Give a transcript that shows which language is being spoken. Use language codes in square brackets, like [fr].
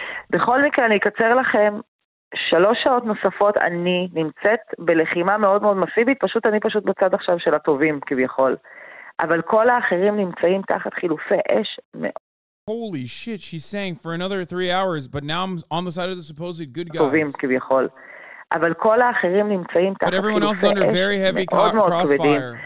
[he] בכל מקרה, אני אקצר לכם, 3 שעות נוספות אני נמצאת בלחימה מאוד מאוד מסיבית, אני פשוט בצד עכשיו של הטובים כביכול. אבל כל האחרים נמצאים תחת חילופי אש מאוד. [en] Holy shit, she's saying for another 3 hours, but now I'm on the side of the supposed good guys. [he] טובים כביכול. אבל כל האחרים נמצאים תחת חילופי אש מאוד מאוד כבדים.